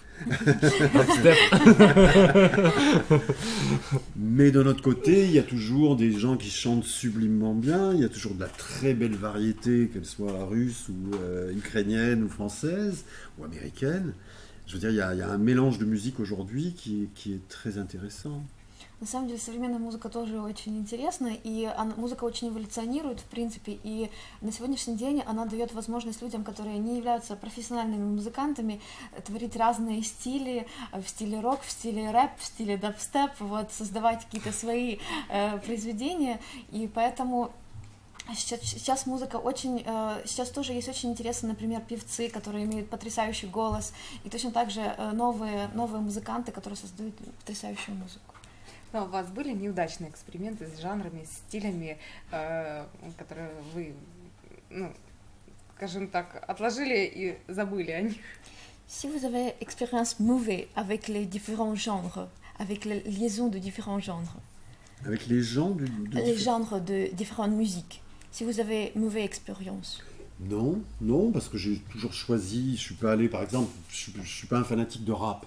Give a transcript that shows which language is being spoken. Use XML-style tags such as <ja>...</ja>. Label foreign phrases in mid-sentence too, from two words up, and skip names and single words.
<fr>Mais d'un autre côté, il y a toujours des gens qui chantent sublimement bien, il y a toujours de la très belle variété, qu'elle soit russe ou ukrainienne ou française ou américaine. Je veux dire, il y a un mélange de musique aujourd'hui qui est très intéressant.</fr> <ru>На самом деле современная музыка тоже очень интересна, и музыка очень эволюционирует, в принципе, и на сегодняшний день она дает возможность людям, которые не являются профессиональными музыкантами, творить разные стили, в стиле рок, в стиле рэп, в стиле дабстеп, вот, создавать какие-то свои произведения, и поэтому сейчас музыка сейчас тоже есть очень интересные, например, певцы, которые имеют потрясающий голос, и точно так же новые музыканты, которые создают потрясающую музыку. Но у вас были неудачные эксперименты с жанрами, с стилями, которые вы, скажем так, отложили и забыли о них?</ru> <fr>Si vous avez expérience mauvaise avec les différents genres, avec la liaison de différents genres. Avec les genres les genres de différentes musiques. Si vous avez mauvaise expérience. Non, parce que j'ai toujours choisi. Je suis pas allé, par exemple, je suis pas un fanatique de rap.</fr>